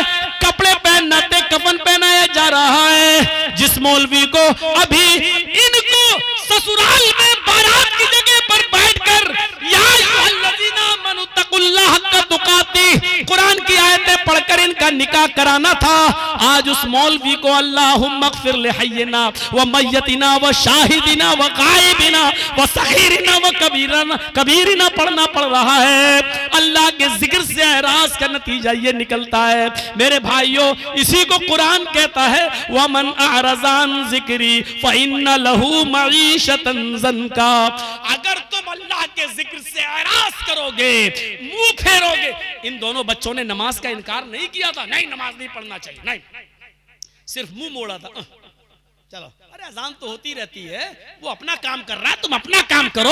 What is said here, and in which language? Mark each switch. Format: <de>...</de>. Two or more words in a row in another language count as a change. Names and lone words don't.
<hi>कपड़े पहनना थे, कफन पहनाया जा रहा है। जिस मौलवी को अभी इनको ससुराल में बारात की जगह पर बैठकर कुरान की आयतें पढ़कर इनका निकाह कराना था, आज उस मौलवी को</hi> <ar>اللهم اغفر لحينا وميتنا وشاهدنا وغائبنا وصغيرنا وكبيرنا</ar> <hi>पढ़ना पड़ रहा है। अल्लाह के जिक्र से एराज का नतीजा ये निकलता है। मेरे भाइयों, इसी को कुरान कहता है,</hi> <ar>ومن أعرض عن ذكري فإن له معيشة ضنكا.</ar> <hi>अगर तुम अल्लाह के जिक्र से एराज करोगे, मुंह फेरोगे। इन दोनों बच्चों ने नमाज का इनकार नहीं किया था, नहीं नमाज नहीं पढ़ना चाहिए, नहीं, सिर्फ मुंह मोड़ा था। चलो, अरे अजान तो होती रहती है, वो अपना काम कर रहा है, तुम अपना काम करो।</hi>